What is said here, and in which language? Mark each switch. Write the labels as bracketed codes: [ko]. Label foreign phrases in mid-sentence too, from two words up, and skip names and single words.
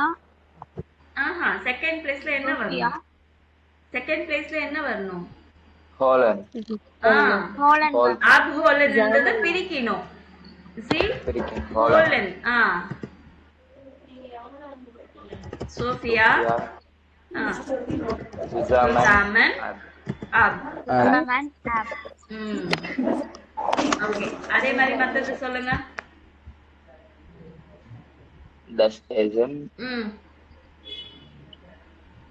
[en] second placeல [ta] என்ன வரும்? [en] second placeல [ta] என்ன வரணும்? ஹாலண்ட். அப் ஹாலண்ட்ன்றத பிரிக்கணும். [de] Sie holen. சோஃபியா zusammen ab. [ta] ஓகே அதே மாதிரி மத்தது சொல்லுங்க. [de] das Essen